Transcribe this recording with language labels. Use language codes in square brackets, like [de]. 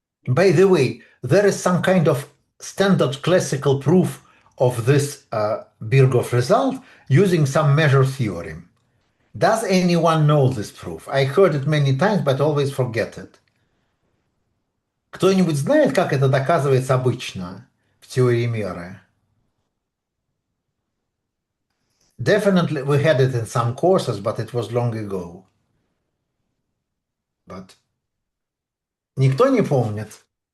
[en] By the way, there is some kind of standard classical proof of this Birkhoff result using some measure theorem. Does anyone know this proof? I heard it many times, but always forget it. [ru] Кто-нибудь знает, как это доказывается обычно в теории меры? [en] Definitely we had it in some courses, but it was long ago. But [ru] никто не помнит?